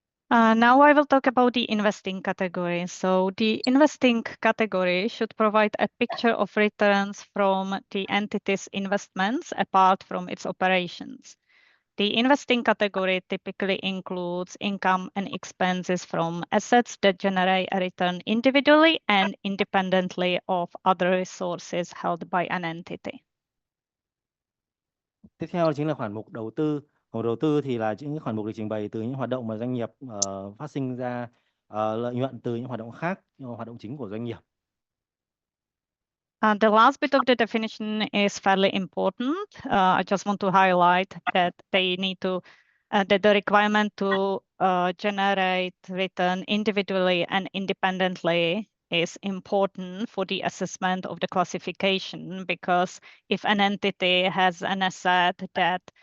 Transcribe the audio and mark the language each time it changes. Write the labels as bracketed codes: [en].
[en] Now I will talk about the investing category. So the investing category should provide a picture of returns from the entity's investments apart from its operations. The investing category typically includes income and expenses from assets that generate a return individually and independently of other resources held by an entity. [vi] Tiếp theo chính là khoản mục đầu tư. Khoản đầu tư thì là những khoản mục được trình bày từ những hoạt động mà doanh nghiệp phát sinh ra lợi nhuận từ những hoạt động khác, hoạt động chính của doanh nghiệp. [en] The last bit of the definition is fairly important. I just want to highlight that they need to, that the requirement to generate return individually and independently is important for the assessment of the classification, because if an entity has an asset that